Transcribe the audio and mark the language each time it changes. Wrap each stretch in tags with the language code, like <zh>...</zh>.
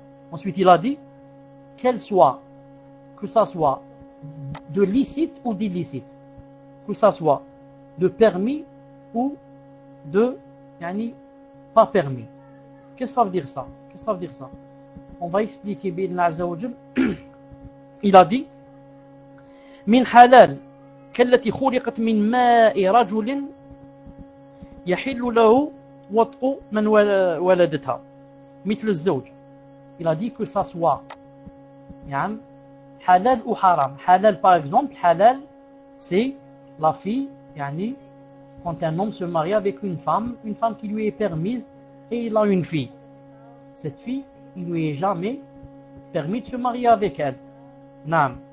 <fr>Ensuite, il a dit, qu'elle soit, que ça soit de licite ou d'illicite, que ça soit de permis ou de, yani, pas permis. Qu'est-ce que ça veut dire ça? Qu'est-ce que ça veut dire ça? On va expliquer, bi'idhni azza wa jal. Il a dit,</fr> <ar>من حلال كالتي خلقت من ماء رجل يحل له وطء من ولدتها مثل الزوج.</ar> <fr>Il a dit que ça soit يعني, halal ou haram. Halal, par exemple, halal, c'est la fille, يعني, quand un homme se marie avec une femme qui lui est permise et il a une fille. Cette fille, il ne lui est jamais permis de se marier avec elle. Non.</fr>